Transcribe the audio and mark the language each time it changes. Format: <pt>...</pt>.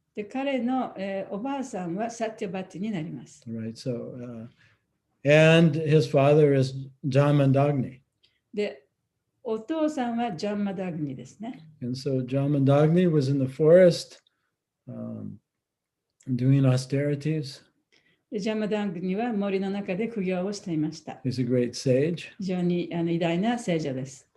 <ja>で、彼の、おばあさんはサティバティになります。</ja> <en>Right, so and his father is Jamandagni.</en> <ja>で、お父さんはジャンマダグニですね。</ja> <en>And so Jamandagni was in the forest doing austerities.</en> <ja>でジャンマダグニは森の中で苦行をしていました。</ja> <en>He's a great sage.</en> <ja>非常に偉大な聖者です。</ja>